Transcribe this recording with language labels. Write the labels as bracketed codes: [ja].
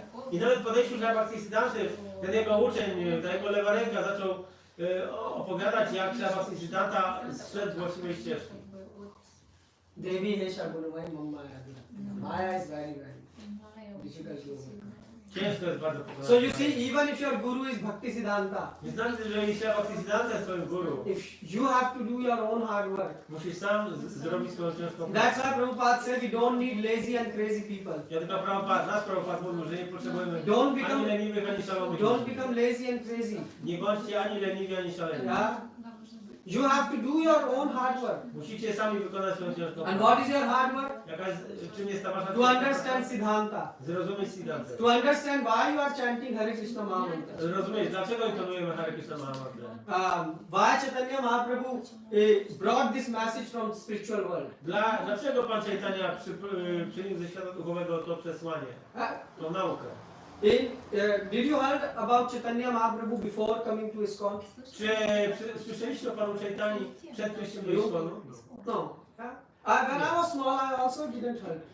[pl] I nawet w podejściu Śla Bhaktisiddhanty, ten jego uczeń, ta jego lewa ręka zaczął opowiadać, jak Śla Bhaktisiddhanta zszedł z właściwej ścieżki. Devi H. Gunamai Maya. [en] Maya is very difficult to overcome. [pl] Ciężko jest bardzo pokonać. [en] So you see, even if your guru is Bhaktisiddhanta, [pl] Nie znaczy, że jeśli Śla Bhaktisiddhanta jest twoim guru, [en] if you have to do your own hard work, [pl] musisz sam zrobić swoją ciężką [en] that's [pl] pracę. [en] why Prabhupada said we don't need lazy and crazy people. [pl] Ja tylko Prabhupada mówił, że nie potrzebujemy [en] Don't become- [pl] ani leniwych, ani szalonych [en] Don't [pl] ludzi. [en] become lazy and crazy. [pl] Nie bądźcie ani leniwi, ani szaleni. [en] Yeah? You have to do your own hard work. [pl] Musicie sami wykonać swoją ciężką [en] And what is your hard work? [pl] Jaka jest, czym jest ta wasza [en] To [pl] ciężka [en] understand [pl] praca? [en] Siddhanta. [pl] Zrozumieć Siddhantę. [en] To understand why you are chanting Hare Krishna Mahamantra. [pl] Rozumieć, dlaczego intonujemy Hare Krishna Mahamantrę. [en] Why Chaitanya Mahaprabhu brought this message from spiritual world. [pl] Dlaczego Pan Chaitanya przyniósł ze świata duchowego to przesłanie, tą naukę? [en] Did you heard about Chaitanya Mahaprabhu before coming to ISKCON? [pl] Czy słyszeliście o Panu Chaitani przed przyjściem do Iskonu? [en] No. When I was small, I also didn't heard.